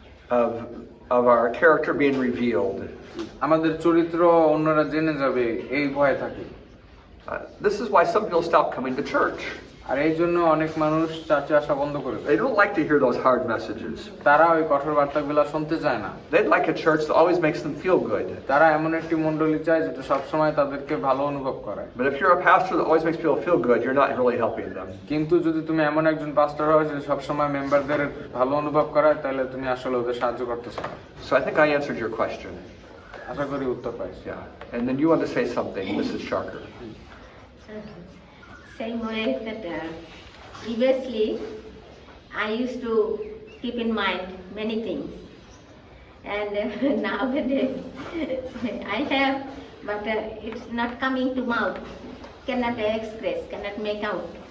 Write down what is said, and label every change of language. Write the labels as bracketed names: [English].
[English] of our character being revealed. [Bangla] আমাদের চরিত্র অন্যরা জেনে যাবে এই ভয়ে থাকি। [English] This is why some people stop coming to church. [Bangla] আর এই জন্য অনেক মানুষ চার্চে আসা বন্ধ করে দেয়। [English] They don't like to hear those hard messages. [Bangla] তারা ওই কঠোর বার্তাগুলো শুনতে চায় না। [English] They'd like a church that always makes them feel good. [Bangla] তারা এমন একটি মণ্ডলী চায় যেটা সবসময় তাদেরকে ভালো অনুভব করায়। [English] But if you're a pastor that always makes people feel good, you're not really helping them. [Bangla] কিন্তু যদি তুমি এমন একজন পাস্টর হও যে সবসময় মেম্বারদের ভালো অনুভব করায়, তাহলে তুমি আসলে ওদের সাহায্য করতেছো না। [English] So I think I answered your question. [Bangla] আশা করি উত্তর পাইছি। [English] Yeah. And then you want to say something, Mrs. Sharker. Same way that previously I used to keep in mind many things, and nowadays I have, but it's not coming to mouth, cannot express, cannot make out.